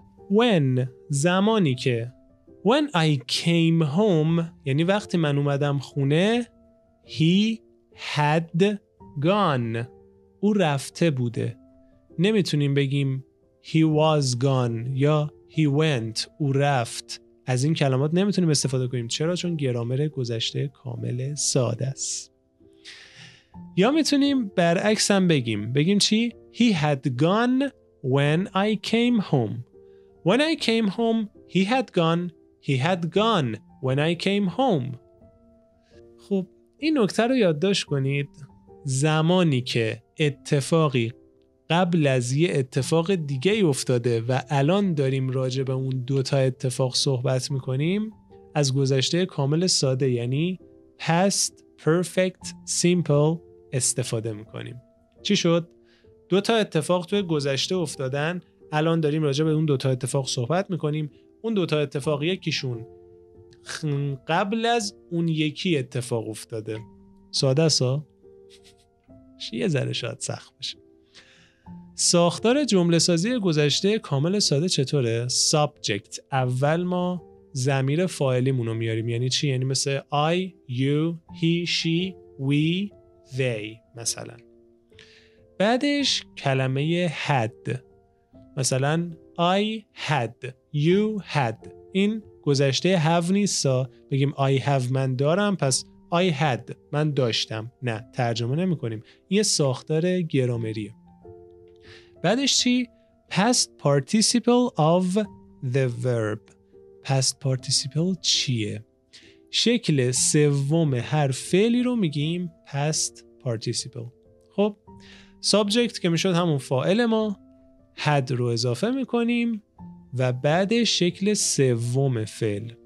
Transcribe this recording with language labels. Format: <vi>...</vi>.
<en>When،</en> <fa>زمانی که</fa> <en>when I came home،</en> <fa>یعنی وقتی من اومدم خونه،</fa> <en>he had gone،</en> <fa>او رفته بوده. نمیتونیم بگیم</fa> <en>he was gone</en> <fa>یا</fa> <en>he went،</en> <fa>او رفت. از این کلمات نمیتونیم استفاده کنیم. چرا؟ چون گرامر گذشته کامل ساده است. یا میتونیم برعکس هم بگیم چی؟</fa> <en>He had gone when I came home. When I came home, he had gone. He had gone when I came home.</en> <fa>خب این نکته رو یادداشت کنید. زمانی که اتفاقی قبل از یه اتفاق دیگه افتاده و الان داریم راجع به اون 2 تا اتفاق صحبت میکنیم، از گذشته کامل ساده یعنی past perfect simple استفاده میکنیم. چی شد؟ 2 تا اتفاق توی گذشته افتادن، الان داریم راجع به اون 2 تا اتفاق صحبت میکنیم. اون 2 تا اتفاق یکیشون قبل از اون یکی اتفاق افتاده. ساده است ها؟ یه ذره شاید سخت باشه. ساختار جمله سازی گذشته کامل ساده چطوره؟ subject، اول ما ضمیر فاعلیمون رو میاریم. یعنی چی؟ یعنی مثل</fa> <en>I, you, he, she, we, they</en> <fa>مثلا. بعدش کلمه had، مثلا</fa> <en>I had، you had.</en> <fa>این گذشته have نیستا بگیم</fa> <en>I have</en> <fa>من دارم پس</fa> <en>I had</en> <fa>من داشتم. نه، ترجمه نمی کنیم. این ساختار گرامریه. بعدش چی؟</fa> <en>past participle of the verb.</en> <fa>past participle چیه؟ شکل سوم هر فعلی رو میگیم past participle. خب subject که میشد همون فاعل ما، had رو اضافه میکنیم و بعد شکل سوم فعل.</fa>